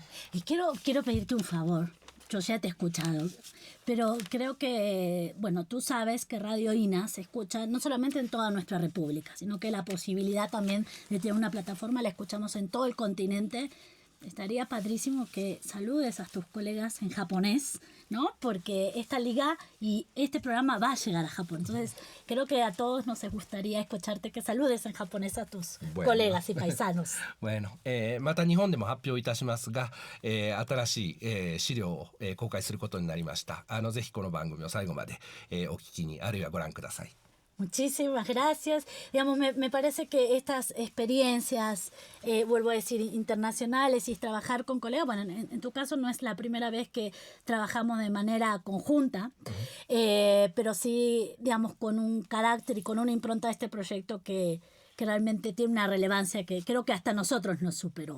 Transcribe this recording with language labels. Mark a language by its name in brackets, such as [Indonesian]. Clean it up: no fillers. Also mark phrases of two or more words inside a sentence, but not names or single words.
[Spanish] Y quiero pedirte un favor. Yo ya te he escuchado, pero creo que, bueno, tú sabes que Radio INA se escucha no solamente en toda nuestra república, sino que la posibilidad también de tener una plataforma la escuchamos en todo el continente. Estaría padrísimo que saludes a tus colegas en japonés, ¿no? Porque esta liga y este programa va a llegar a Japón. Entonces, creo que a todos nos gustaría escucharte que saludes en japonés a tus colegas y paisanos. bueno、 [Japanese] また日本でも発表いたしますが、新しい、資料を、公開することになりました。ぜひこの番組を最後まで、お聞きにあるいはご覧ください。 [Spanish] Muchísimas gracias. Digamos, me parece que estas experiencias, vuelvo a decir, internacionales y trabajar con colegas, bueno, en tu caso no es la primera vez que trabajamos de manera conjunta, pero sí, digamos, con un carácter y con una impronta de este proyecto que realmente tiene una relevancia que creo que hasta nosotros nos superó.